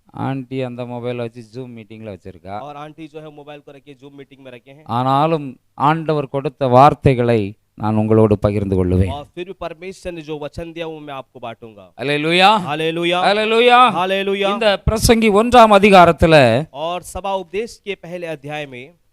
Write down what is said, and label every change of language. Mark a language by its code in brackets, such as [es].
[ta] Aunty அந்த மொபைலை வச்சு ஜூம் மீட்டிங்ல வச்சிருக்கா. [hi] और आंटी जो है मोबाइल को रखे जूम मीटिंग में रखे हैं [ta] ஆனாலும் ஆண்டவர் கொடுத்த வார்த்தைகளை நான் உங்களோடு பகிர்ந்து கொள்ளுவேன். [hi] और फिर भी परमेश्वर ने जो वचन दिया वो मैं आपको बांटूंगा [ta] அல்லேலூயா, [hi] हालेलुया [ta] அல்லேலூயா. [hi] हालेलुया [ta] இந்த பிரசங்கி 1ஆம் அதிகாரத்துல [hi] और सभा उपदेश के पहले अध्याय में